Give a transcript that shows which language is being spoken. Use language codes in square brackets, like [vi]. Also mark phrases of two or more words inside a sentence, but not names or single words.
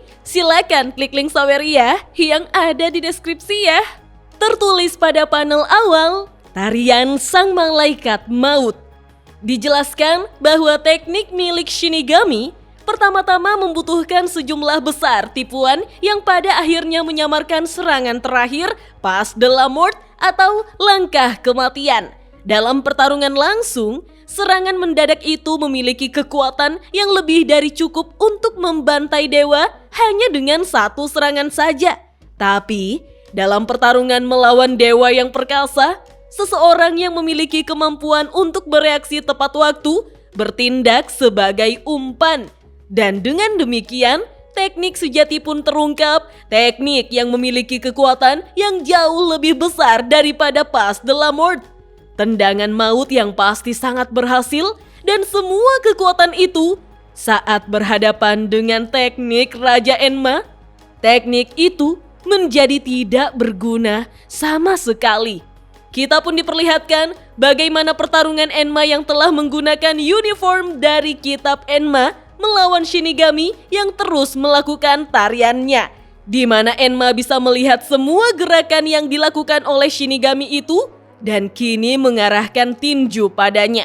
[id] Silakan klik link Saweria yang ada di deskripsi ya. Tertulis pada panel awal, Tarian Sang Malaikat Maut. Dijelaskan bahwa teknik milik Shinigami pertama-tama membutuhkan sejumlah besar tipuan yang pada akhirnya menyamarkan serangan terakhir [fr] pas de la mort [id] atau langkah kematian. Dalam pertarungan langsung, serangan mendadak itu memiliki kekuatan yang lebih dari cukup untuk membantai dewa hanya dengan satu serangan saja. Tapi, dalam pertarungan melawan dewa yang perkasa, seseorang yang memiliki kemampuan untuk bereaksi tepat waktu bertindak sebagai umpan. Dan dengan demikian, teknik sejati pun terungkap, teknik yang memiliki kekuatan yang jauh lebih besar daripada [fr] pas de la mort. [id] Tendangan maut yang pasti sangat berhasil dan semua kekuatan itu saat berhadapan dengan teknik Raja Enma, teknik itu menjadi tidak berguna sama sekali. Kita pun diperlihatkan bagaimana pertarungan Enma yang telah menggunakan uniform dari kitab Enma melawan Shinigami yang terus melakukan tariannya, di mana Enma bisa melihat semua gerakan yang dilakukan oleh Shinigami itu dan kini mengarahkan tinju padanya.